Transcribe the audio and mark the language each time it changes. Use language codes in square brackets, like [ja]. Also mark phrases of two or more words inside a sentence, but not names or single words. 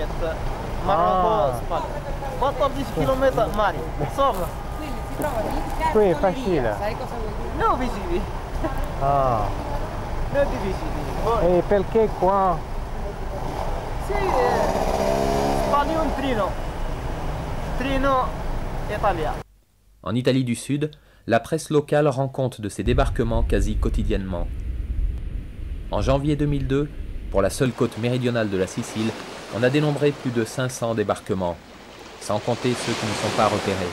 [it] Marocco, Spagna. 14 km mare, sopra. Quindi si trova di Qui è facile. Sai cosa vuol dire? Non vicini. Ah. Non difficili. E perché qua? Sì, Spagna un trino italien. [fr] En Italie du Sud, la presse locale rend compte de ces débarquements quasi quotidiennement. En janvier 2002, pour la seule côte méridionale de la Sicile, on a dénombré plus de 500 débarquements, sans compter ceux qui ne sont pas repérés.